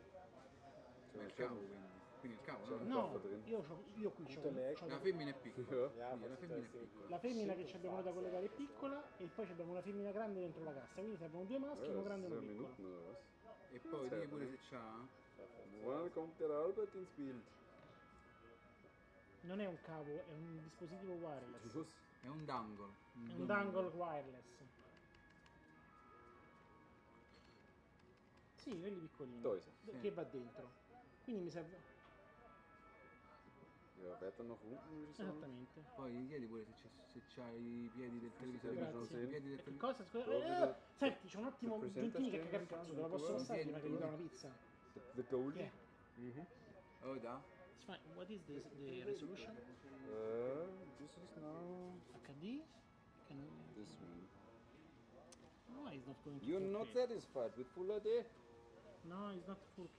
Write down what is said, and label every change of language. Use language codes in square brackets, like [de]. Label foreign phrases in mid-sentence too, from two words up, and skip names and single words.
[it] Il cavo quindi il cavo no, io qui c'ho la femmina è piccola. La femmina che ci abbiamo da collegare è piccola e poi abbiamo una femmina grande dentro la cassa, quindi servono due maschi, uno grande e uno piccolo. E poi lì pure se c'ha. [de] Wann kommt der Albert ins Bild? [it] Non è un cavo, è un dispositivo wireless. È un dangle. È un [en] dangle wireless. [it] Sì, quelli piccolini. Dove sei? Che va dentro. Quindi mi serve. [de] Ja, weiter nach unten würde ich sagen. [it] Esattamente. Poi gli chiedi pure se c'hai i piedi del televisore. Grazie. I piedi del televisore. Cosa? Scusa. Senti, c'è un attimo Gentini che caga il cazzo, te lo posso passare prima che gli do una pizza? [en] The gold? Yeah. Oh, da? It's fine. What is this, the resolution? This is now HD? this one. No, it's not going to You're 4K. not satisfied with Full HD? No, it's not 4K.